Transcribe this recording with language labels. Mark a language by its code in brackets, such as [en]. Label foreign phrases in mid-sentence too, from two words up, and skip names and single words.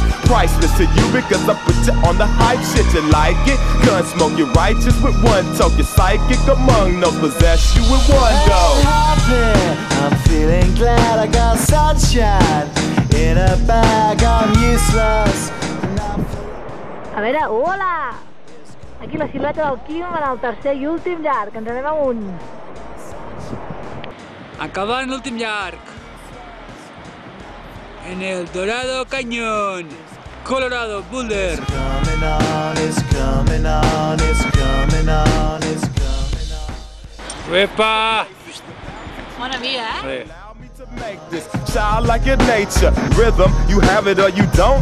[en] Priceless to you because I put you on the hype shit. You like it? Gun smoke, you're righteous with one toke. You're psychic among no possess you with one go. I'm feeling glad I got sunshine in a bag. I'm useless. [ca] A veure, hola! Aquí la silueta del Quim en el tercer i últim llarg. Ens anem amunt. Acabant l'últim llarg en el Dorado Cañón, Colorado Boulder. [en] It's coming on, it's coming on, it's coming on, it's coming on. Uepa! [ca] Bona via, eh? [en] Make this childlike in nature. Rhythm, you have it or you don't.